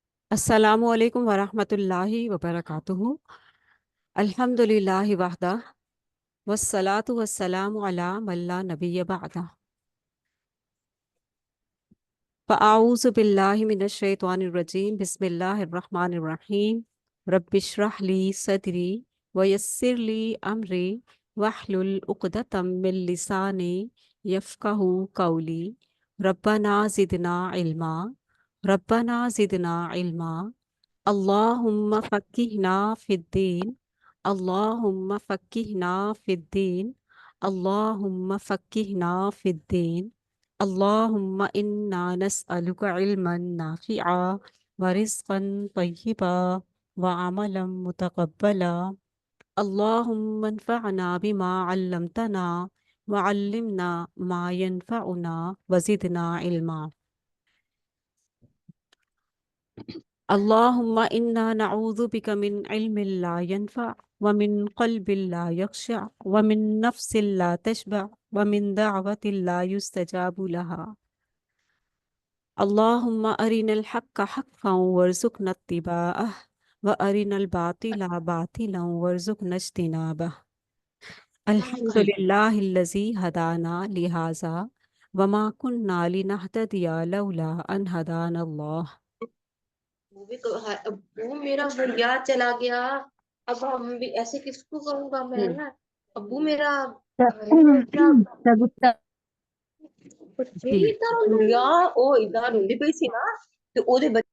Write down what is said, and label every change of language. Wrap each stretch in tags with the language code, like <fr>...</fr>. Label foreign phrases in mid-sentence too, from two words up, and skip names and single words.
<ar>السلام عليكم ورحمة الله وبركاته. الحمد لله وحده والصلاة والسلام على من لا نبي بعده. فأعوذ بالله من الشيطان الرجيم. بسم الله الرحمن الرحيم. رب اشرح لي صدري ويسر لي أمري واحلل عقدة من لساني يفقهوا قولي. ربنا زدنا علما. ربنا زدنا علما. اللهم فقهنا في الدين. اللهم فقهنا في الدين. اللهم فقهنا في الدين. اللهم إنا نسألك علما نافعا ورزقا طيبا وعملا متقبلا. اللهم انفعنا بما علمتنا وعلمنا ما ينفعنا وزدنا علما. اللهم إنا نعوذ بك من علم لا ينفع ومن قلب لا يخشع ومن نفس لا تشبع ومن دعوة لا يستجاب لها. اللهم أرنا الحق حقا وارزقنا اتباعه وأرنا الباطل باطلا وارزقنا اجتنابه. الحمد لله الذي هدانا لهذا وما كنا لنهتدي لولا أن هدانا الله.</ar> <ur>ابو میرا بھیا چلا گیا. اب ہم بھی ایسے کس کو کہوں گا میں نا. ابو میرا जी,</ur> <pa>گڑیا او ادھر روندی پئی سی نا تے اوہدے</pa>